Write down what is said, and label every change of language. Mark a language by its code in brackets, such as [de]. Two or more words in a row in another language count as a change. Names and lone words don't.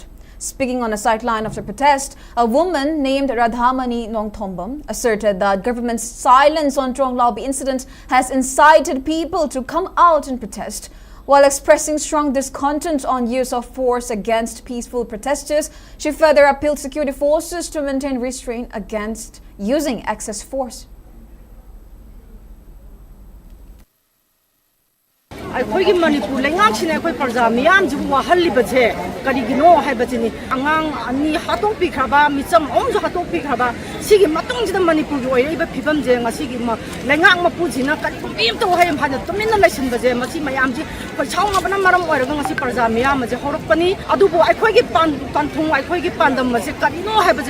[en] Speaking on a sideline of the protest, a woman named Radhamani Nongthombam asserted that government's silence on Trong Lobby incident has incited people to come out and protest. While expressing strong discontent on use of force against peaceful protesters, she further appealed security forces to maintain restraint against using excess force. [mni] ꯑꯩꯈꯣꯏꯒꯤ ꯃꯅꯤꯄꯨꯔ ꯂꯩꯉꯥꯛꯁꯤꯅ ꯑꯩꯈꯣꯏ ꯄ꯭ꯔꯖꯥ ꯃꯤꯌꯥꯝꯁꯤꯕꯨ ꯋꯥꯍꯜꯂꯤꯕꯁꯦ ꯀꯔꯤꯒꯤꯅꯣ ꯍꯥꯏꯕꯁꯤꯅꯤ ꯑꯉꯥꯡ ꯑꯅꯤ ꯍꯥꯠꯇꯣꯛꯄꯤꯈ꯭ꯔꯕ ꯃꯤꯆꯝ ꯑꯍꯨꯝꯁꯨ ꯍꯥꯠꯇꯣꯛꯄꯤꯈ꯭ꯔꯕ ꯁꯤꯒꯤ ꯃꯇꯨꯡꯁꯤꯗ ꯃꯅꯤꯄꯨꯔꯒꯤ ꯑꯣꯏꯔꯛꯏꯕ ꯐꯤꯕꯝꯁꯦ ꯉꯁꯤꯒꯤ ꯂꯩꯉꯥꯛ ꯃꯄꯨꯁꯤꯅ ꯀꯔꯤꯒꯨꯝꯕ ꯑꯃꯇ ꯋꯥꯍꯩ ꯑꯃ ꯐꯥꯅ ꯇꯨꯃꯤꯟꯅ ꯂꯩꯁꯤꯟꯕꯁꯦ ꯃꯁꯤ ꯃꯌꯥꯝꯁꯤ ꯑꯩꯈꯣꯏ ꯁꯥꯎꯅꯕꯅ ꯃꯔꯝ ꯑꯣꯏꯔꯒ ꯉꯁꯤ ꯄ꯭ꯔꯖꯥ ꯃꯤꯌꯥꯝ ꯑꯁꯤ ꯍꯧꯔꯛꯄꯅꯤ ꯑꯗꯨꯕꯨ ꯑꯩꯈꯣꯏꯒꯤ ꯄꯟꯊꯨꯡ ꯑꯩꯈꯣꯏꯒꯤ ꯄꯥꯟꯗꯝ ꯑꯁꯤ ꯀꯔꯤꯅꯣ ꯍꯥꯏꯕꯁꯤ